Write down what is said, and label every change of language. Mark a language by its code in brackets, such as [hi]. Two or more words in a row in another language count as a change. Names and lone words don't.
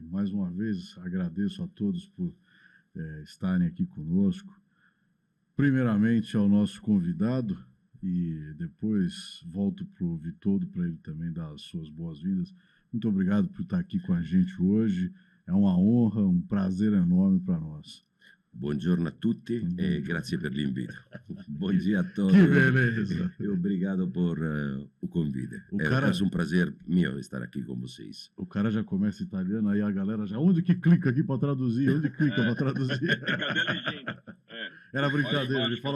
[pt] Mais uma vez, agradeço a todos por estarem aqui conosco. Primeiramente ao nosso convidado e depois volto para o Vitoldo para ele também dar as suas boas-vindas. Muito obrigado por estar aqui com a gente hoje. É uma honra, um prazer enorme para nós. [it] Buongiorno a tutti e grazie per l'invito. [pt] Bom dia a todos. Que beleza! E obrigado por o convite. É um prazer meu estar aqui com vocês. O cara já começa italiano, aí a galera já... Onde que clica aqui para traduzir? Onde clica para traduzir? Cadê a legenda? Era brincadeira, ele fala